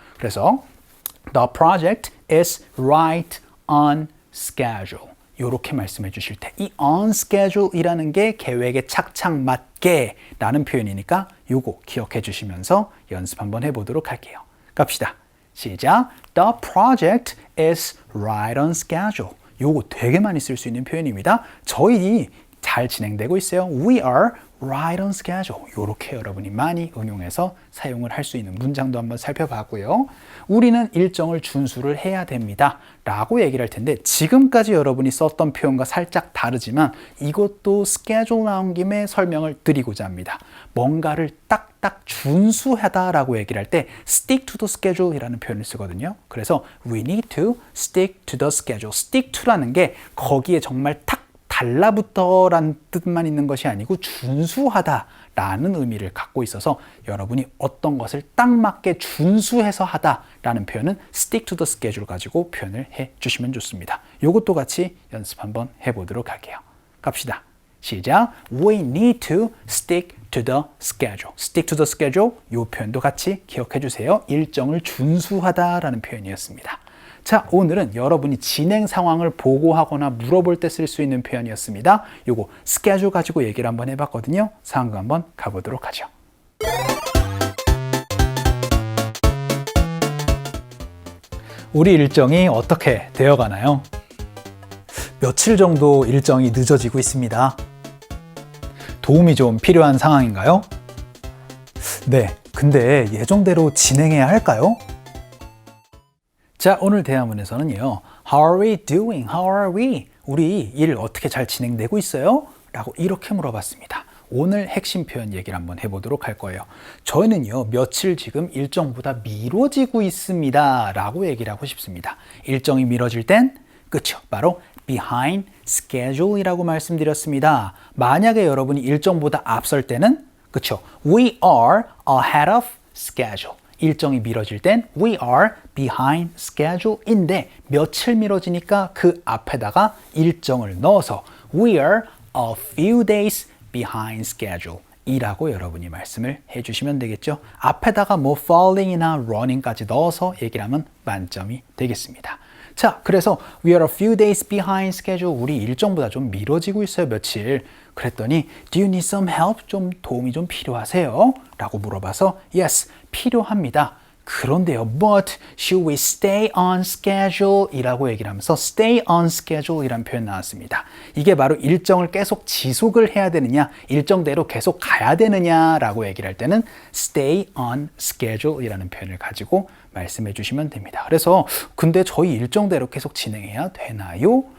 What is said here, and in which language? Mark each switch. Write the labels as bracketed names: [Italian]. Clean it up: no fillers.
[Korean] 그래서 [English] the project is right on schedule [Korean] 이렇게 말씀해 주실 때 이 on schedule이라는 게 계획에 착착 맞게 라는 표현이니까 요거 기억해 주시면서 연습 한번 해보도록 할게요. 갑시다. 시작. [English] The project is right on schedule. [Korean] 요거 되게 많이 쓸 수 있는 표현입니다. 저희 잘 진행되고 있어요. [English] We are right on schedule. [Korean] 이렇게 여러분이 많이 응용해서 사용을 할 수 있는 문장도 한번 살펴봤고요. 우리는 일정을 준수를 해야 됩니다. 라고 얘기를 할 텐데 지금까지 여러분이 썼던 표현과 살짝 다르지만 이것도 schedule 나온 김에 설명을 드리고자 합니다. 뭔가를 딱딱 준수하다라고 얘기를 할 때 [English] stick to the schedule [Korean] 이라는 표현을 쓰거든요. 그래서 [English] we need to stick to the schedule. [Korean] stick to라는 게 거기에 정말 탁 달라붙어라는 뜻만 있는 것이 아니고 준수하다라는 의미를 갖고 있어서 여러분이 어떤 것을 딱 맞게 준수해서 하다라는 표현은 [English] stick to the schedule [Korean] 가지고 표현을 해 주시면 좋습니다. 이것도 같이 연습 한번 해보도록 할게요. 갑시다. 시작. [English] We need to stick to the schedule. stick to the schedule [Korean] 이 표현도 같이 기억해 주세요. 일정을 준수하다라는 표현이었습니다. 자, 오늘은 여러분이 진행 상황을 보고하거나 물어볼 때 쓸 수 있는 표현이었습니다. 요거 스케줄 가지고 얘기를 한번 해봤거든요. 상황극 한번 가보도록 하죠. 우리 일정이 어떻게 되어가나요? 며칠 정도 일정이 늦어지고 있습니다. 도움이 좀 필요한 상황인가요? 네, 근데 예정대로 진행해야 할까요? 자, 오늘 대화문에서는요. [English] How are we doing? How are we? [Korean] 우리 일 어떻게 잘 진행되고 있어요? 라고 이렇게 물어봤습니다. 오늘 핵심 표현 얘기를 한번 해보도록 할 거예요. 저희는요. 며칠 지금 일정보다 미뤄지고 있습니다. 라고 얘기를 하고 싶습니다. 일정이 미뤄질 땐 그쵸? 바로 [English] behind schedule [Korean] 이라고 말씀드렸습니다. 만약에 여러분이 일정보다 앞설 때는 그쵸? [English] We are ahead of schedule. [Korean] 일정이 미뤄질 땐 [English] we are behind schedule [Korean] 인데 며칠 미뤄지니까 그 앞에다가 일정을 넣어서 [English] we are a few days behind schedule [Korean] 이라고 여러분이 말씀을 해주시면 되겠죠. 앞에다가 뭐 falling이나 running까지 넣어서 얘기를 하면 만점이 되겠습니다. 자, 그래서 [English] we are a few days behind schedule. [Korean] 우리 일정보다 좀 미뤄지고 있어요, 며칠. 그랬더니 [English] do you need some help? [Korean] 좀 도움이 좀 필요하세요? 라고 물어봐서 [English] yes, [Korean] 필요합니다. 그런데요, [English] but should we stay on schedule? [Korean] 이라고 얘기를 하면서 [English] stay on schedule [Korean] 이란 표현 나왔습니다. 이게 바로 일정을 계속 지속을 해야 되느냐, 일정대로 계속 가야 되느냐 라고 얘기를 할 때는 [English] stay on schedule [Korean] 이라는 표현을 가지고 말씀해 주시면 됩니다. 그래서 근데 저희 일정대로 계속 진행해야 되나요?